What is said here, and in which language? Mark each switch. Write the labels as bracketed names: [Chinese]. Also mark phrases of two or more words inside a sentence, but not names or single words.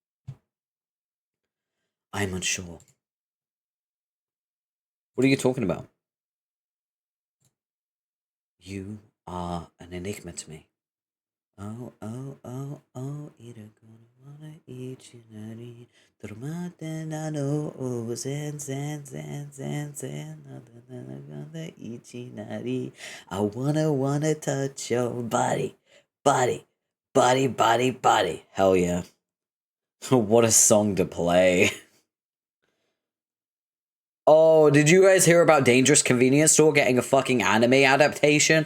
[English] I'm unsure. What are you talking about? You are an enigma to me. Oh, oh, oh, oh, either gonna wanna eat you, nutty. Oh, zen, zen, zen, zen, zen, gonna eat you, nutty. I wanna touch your body, body, body, body, body. Hell yeah. What a song to play. Oh, did you guys hear about Dangerous Convenience Store getting a fucking anime adaptation?